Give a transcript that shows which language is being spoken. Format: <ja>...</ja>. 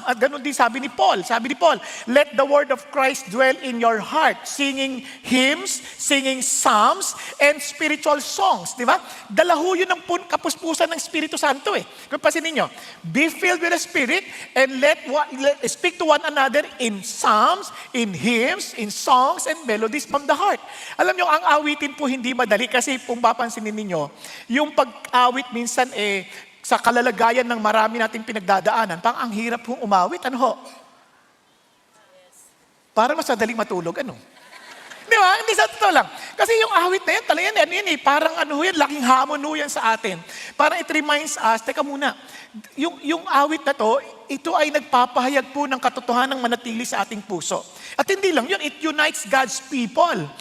<tl>At ganon din sabi ni Paul,</tl> <en>let the word of Christ dwell in your heart, singing hymns, singing psalms, and spiritual songs.</en> <tl>Di ba? Dala ho yun ng kapuspusan ng Espiritu Santo eh. Kung pasin ninyo,</tl> <en>be filled with the Spirit and let speak to one another in psalms, in hymns, in songs, and melodies from the heart.</en> <tl>Alam nyo, ang awitin po hindi madali kasi kung papansinin ninyo, yung pag-awit minsan sa kalalagayan ng marami nating pinagdadaanan, ang hirap hong umawit, ano ho? Para mas madaling matulog, ano? Di ba? Hindi sa totoo lang. Kasi yung awit na yan, talaga yan, parang laking hamon ho yan sa atin. Parang</tl> <en>it reminds us,</en> <tl>teka muna, yung awit na to, ito ay nagpapahayag po ng katotohanan ng manatili sa ating puso. At hindi lang yun,</tl> <en>it unites God's people.</en>